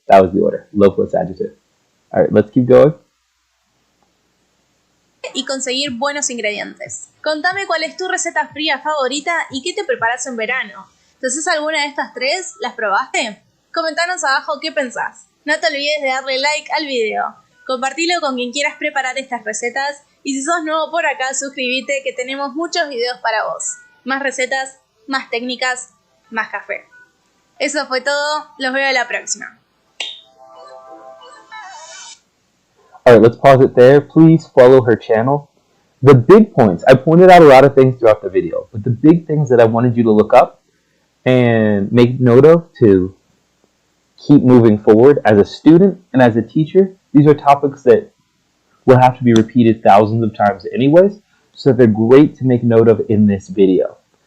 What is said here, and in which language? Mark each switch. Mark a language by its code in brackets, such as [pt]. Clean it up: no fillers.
[en] That was the order, low plus adjective. Alright, let's keep going. [es] y conseguir buenos ingredientes. Contame cuál es tu receta fría favorita y qué te preparas en verano. ¿Te haces alguna de estas tres? ¿Las probaste? Comentanos abajo qué pensás. No te olvides de darle like al video. Compartilo con quien quieras preparar estas recetas y si sos nuevo por acá, suscríbete que tenemos muchos videos para vos. Más recetas, más técnicas, más café. Eso fue todo, los veo la próxima. [en] Alright, let's pause it there. Please follow her channel. The big points, I pointed out a lot of things throughout the video, but the big things that I wanted you to look up and make note of to keep moving forward as a student and as a teacher, these are topics that will have to be repeated thousands of times anyways, so they're great to make note of in this video.